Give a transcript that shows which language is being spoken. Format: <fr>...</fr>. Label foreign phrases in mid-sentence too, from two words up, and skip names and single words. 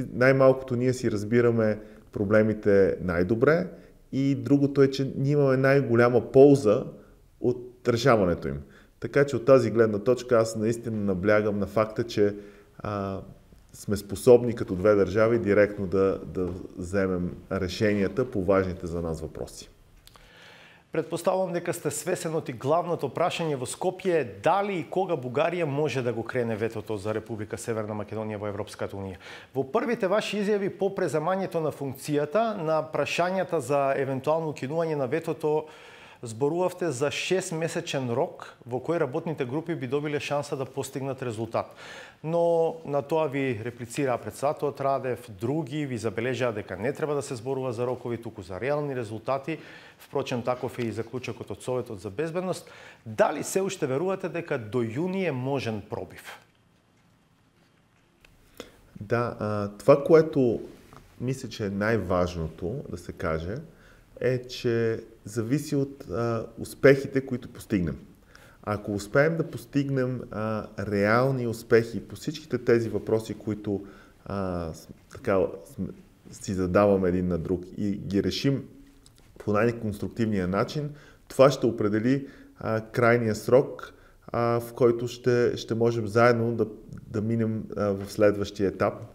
<bg>Най-малкото ние си разбираме проблемите най-добре и другото е, че ние имаме най-голяма полза от решаването им. Така че от тази гледна точка аз наистина наблягам на факта, че сме способни като две държави директно да вземем решенията по важните за нас въпроси.</bg> <mk>Предпоставам дека сте свесен од и главното прашање во Скопје е дали и кога Бугарија може да го крене ветото за Република Северна Македонија во Европската унија. Во првите ваши изјави по преземањето на функцијата на прашањата за евентуално укинување на ветото зборувавте за 6-месечен рок во кој работните групи би добиле шанса да постигнат резултат. Но на тоа ви реплицира председателот Радев, други ви забележаа дека не треба да се зборува за рокови, туку за реални резултати. Впрочем, таков е и заклучокот од Советот за безбедност. Дали се уште верувате дека до јуни е можен пробив?</mk> <bg>Да, това, което мисля, че е най-важното да се каже, е, че зависи от успехите, които постигнем. Ако успеем да постигнем реални успехи по всичките тези въпроси, които си задаваме един на друг и ги решим по най-конструктивния начин, това ще определи крайния срок, в който ще можем заедно да минем в следващия етап,</bg>